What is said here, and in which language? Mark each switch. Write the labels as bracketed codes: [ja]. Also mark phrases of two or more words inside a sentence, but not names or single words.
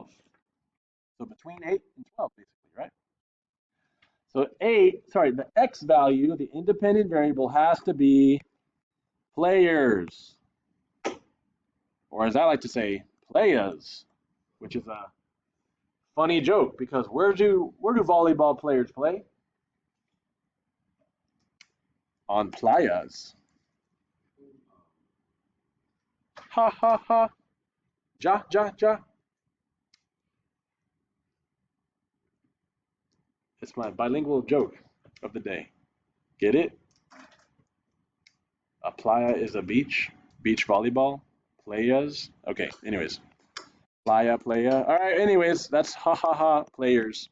[en] So between 8 and 12, basically, right? So the x value, the independent variable, has to be players. Or as I like to say, playas, which is a funny joke, because where do volleyball players play? On playas. Ha ha ha. Ja ja ja. It's my bilingual joke of the day. Get it? A playa is a beach volleyball, playas. Okay, anyways. Playa, playa. All right, anyways, that's ha ha ha players.